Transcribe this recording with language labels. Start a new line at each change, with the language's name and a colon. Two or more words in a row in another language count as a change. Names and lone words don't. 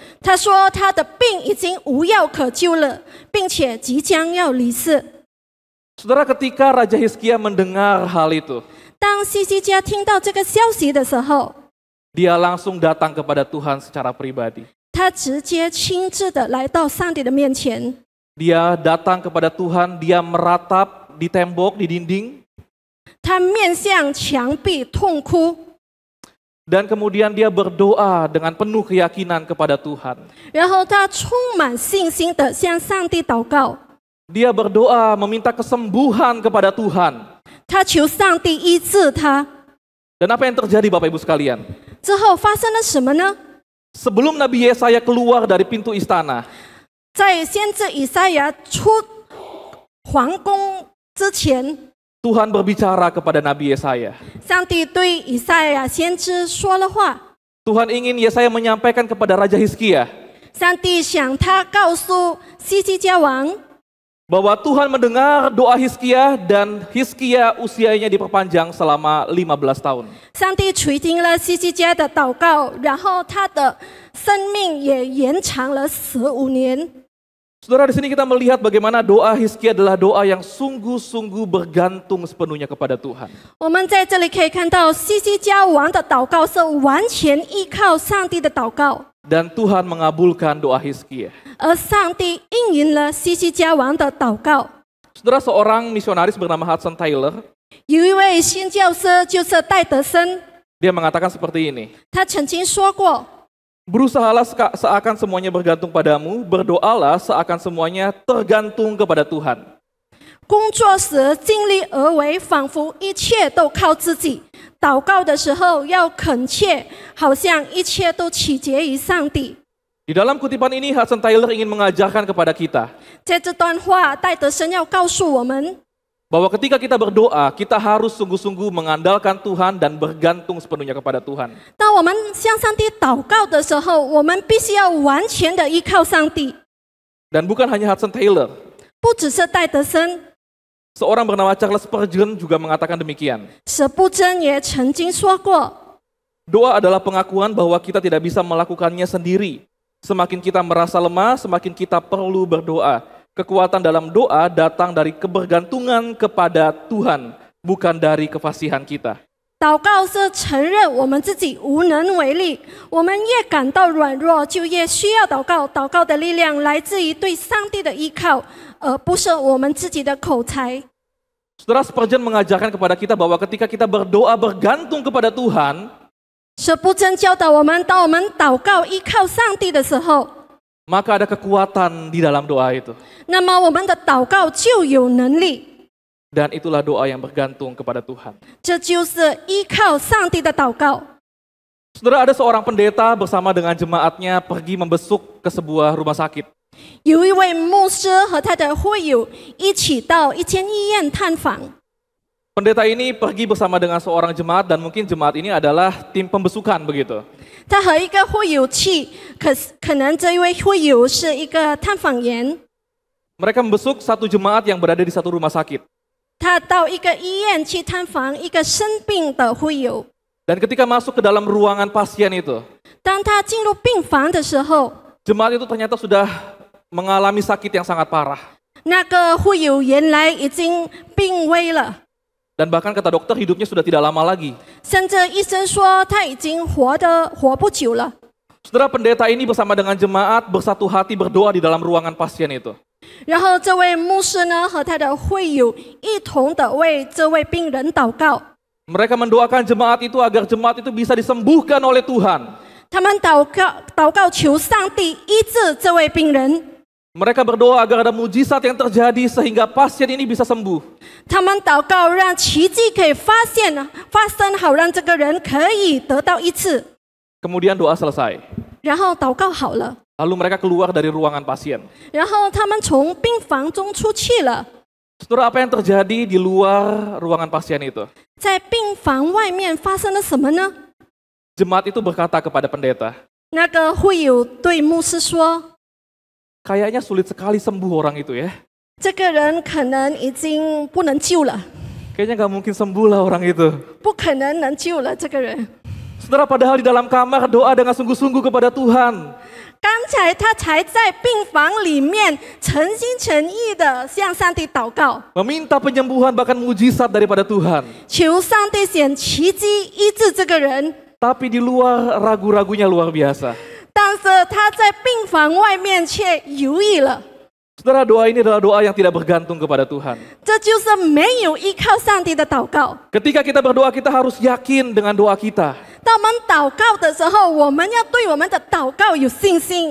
Chinese: 他说他的病已经无药可救了，并且即将要离世。
Indonesian: Saudara, ketika Raja Hizkia mendengar hal itu,
Chinese: 当西西家听到这个消息的时候，
Indonesian: dia langsung datang kepada Tuhan secara pribadi.
Chinese: 他直接亲自的来到上帝的面前。
Indonesian: Dia datang kepada Tuhan, dia meratap di tembok, di dinding,
Chinese: 他面向墙壁痛哭，
Indonesian: dan kemudian dia berdoa dengan penuh keyakinan kepada Tuhan.
Chinese: 然后他充满信心的向上帝祷告。
Indonesian: Dia berdoa meminta kesembuhan kepada Tuhan.
Chinese: 他求上帝医治他。
Indonesian: Dan apa yang terjadi Bapak Ibu sekalian?
Chinese: 之后发生了什么呢？
Indonesian: Sebelum Nabi Yesaya keluar dari pintu istana,
Chinese: 在先知以赛亚出皇宫之前，
Indonesian: Tuhan berbicara kepada Nabi Yesaya.
Chinese: 上帝对以赛亚先知说了话。
Indonesian: Tuhan ingin Yesaya menyampaikan kepada Raja Hizkia
Chinese: 上帝想他告诉西西家王，
Indonesian: bahwa Tuhan mendengar doa Hizkia dan Hizkia usianya diperpanjang selama 15 tahun.
Chinese: 上帝垂听了西西家的祷告，然后他的生命也延长了15年。
Indonesian: Saudara, di sini kita melihat bagaimana doa Hizkia adalah doa yang sungguh-sungguh bergantung sepenuhnya kepada Tuhan.
Chinese: 我们在这里可以看到，西西家王的祷告是完全依靠上帝的祷告，
Indonesian: Dan Tuhan mengabulkan doa Hizkia.
Chinese: 而上帝应允了西西家王的祷告。
Indonesian: Saudara, seorang misionaris bernama Hudson Taylor,
Chinese: 有一位宣教师就是戴德森，
Indonesian: dia mengatakan seperti ini.
Chinese: 他曾经说过，
Indonesian: Berusahalah seakan semuanya bergantung padamu, berdoalah seakan semuanya tergantung kepada Tuhan.
Chinese: 工作时尽力而为，仿佛一切都靠自己；祷告的时候要恳切，好像一切都取决于上帝。
Indonesian: Di dalam kutipan ini Hudson Taylor ingin mengajarkan kepada kita
Chinese: 在这段话，戴德生要告诉我们，
Indonesian: bahwa ketika kita berdoa, kita harus sungguh-sungguh mengandalkan Tuhan dan bergantung sepenuhnya kepada Tuhan.
Chinese: 当我们向上帝祷告的时候，我们必须要完全的依靠上帝。
Indonesian: Dan bukan hanya Hudson Taylor,
Chinese: 不只是戴德生，
Indonesian: seorang bernama Charles Spurgeon juga mengatakan demikian.
Chinese: 舍布真也曾经说过，
Indonesian: Doa adalah pengakuan bahwa kita tidak bisa melakukannya sendiri. Semakin kita merasa lemah, semakin kita perlu berdoa. Kekuatan dalam doa datang dari kebergantungan kepada Tuhan, bukan dari kefasihan kita.
Chinese: 祷告是承认我们自己无能为力，我们越感到软弱，就越需要祷告。祷告的力量来自于对上帝的依靠，而不是我们自己的口才。
Indonesian: Saudara, Spurgeon mengajarkan kepada kita bahwa ketika kita berdoa bergantung kepada Tuhan,
Chinese: 舍布真教导我们，当我们祷告依靠上帝的时候，
Indonesian: maka ada kekuatan di dalam doa itu.
Chinese: 那么我们的祷告就有能力。
Indonesian: Dan itulah doa yang bergantung kepada Tuhan.
Chinese: 这就是依靠上帝的祷告。
Indonesian: Saudara, ada seorang pendeta bersama dengan jemaatnya pergi membesuk ke sebuah rumah sakit.
Chinese: 有一位牧师和他的会友一起到一间医院探访。
Indonesian: Pendeta ini pergi bersama dengan seorang jemaat dan mungkin jemaat ini adalah tim pembesukan begitu.
Chinese: 他和一个会友去，可能这一位会友是一个探访员。
Indonesian: Mereka membesuk satu jemaat yang berada di satu rumah sakit.
Chinese: 他到一个医院去探访一个生病的会友。
Indonesian: Dan ketika masuk ke dalam ruangan pasien itu,
Chinese: 当他进入病房的时候，
Indonesian: jemaat itu ternyata sudah mengalami sakit yang sangat parah.
Chinese: 那个会友原来已经病危了，
Indonesian: Dan bahkan kata dokter hidupnya sudah tidak lama lagi.
Chinese: 甚至医生说他已经活不久了。
Indonesian: Saudara, pendeta ini bersama dengan jemaat bersatu hati berdoa di dalam ruangan pasien itu.
Chinese: 然后这位牧师呢和他的会友一同的为这位病人祷告。
Indonesian: Mereka mendoakan jemaat itu agar jemaat itu bisa disembuhkan oleh Tuhan.
Chinese: 他们祷告求上帝医治这位病人。
Indonesian: Mereka berdoa agar ada mujizat yang terjadi sehingga pasien ini bisa sembuh.
Chinese: 他们祷告让奇迹可以发生，好让这个人可以得到医治。
Indonesian: Kemudian doa selesai.
Chinese: 然后祷告好了，
Indonesian: Lalu mereka keluar dari ruangan pasien.
Chinese: 然后他们从病房中出去了。
Indonesian: Saudara, apa yang terjadi di luar ruangan pasien itu?
Chinese: 在病房外面发生了什么呢？
Indonesian: Jemaat itu berkata kepada pendeta,
Chinese: 那个会友对牧师说
Indonesian: kayaknya sulit sekali sembuh orang itu ya.
Chinese: 这个人可能已经不能救了，
Indonesian: Kayaknya nggak mungkin sembuh lah orang itu.
Chinese: 不可能能救了这个人。
Indonesian: Saudara, padahal di dalam kamar doa dengan sungguh-sungguh kepada Tuhan.
Chinese: 刚才他才在病房里面诚心诚意的向上帝祷告，
Indonesian: Meminta penyembuhan bahkan mujizat daripada Tuhan.
Chinese: 求上帝显奇迹医治这个人。
Indonesian: Tapi di luar ragu-ragunya luar biasa.
Chinese: 但是他在病房外面却犹豫了，
Indonesian: Saudara, doa ini adalah doa yang tidak bergantung kepada Tuhan.
Chinese: 这就是没有依靠上帝的祷告。
Indonesian: Ketika kita berdoa, kita harus yakin dengan doa kita.
Chinese: 当我们祷告的时候，我们要对我们的祷告有信心。